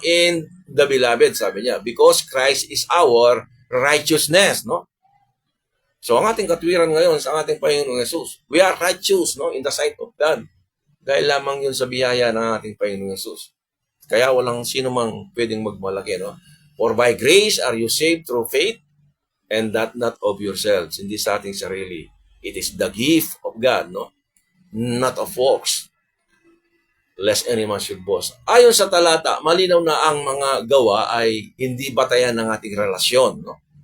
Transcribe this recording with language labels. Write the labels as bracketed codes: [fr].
[en] In the beloved, sabi niya, because Christ is our righteousness, no? So, ang ating katwiran ngayon sa ating Panginoong Jesus, we are righteous, no? In the sight of God. [tl] Dahil lamang yun sa biyaya ng ating Panginoong Jesus. Kaya walang sino mang pwedeng magmalaki, no? [en] For by grace are you saved through faith, and that not of yourselves, hindi sa ating sarili. It is the gift of God, no? Not of works, lest any man should boast. [tl] Ayon sa talata, malinaw na ang mga gawa ay hindi batayan ng ating relasyon, no?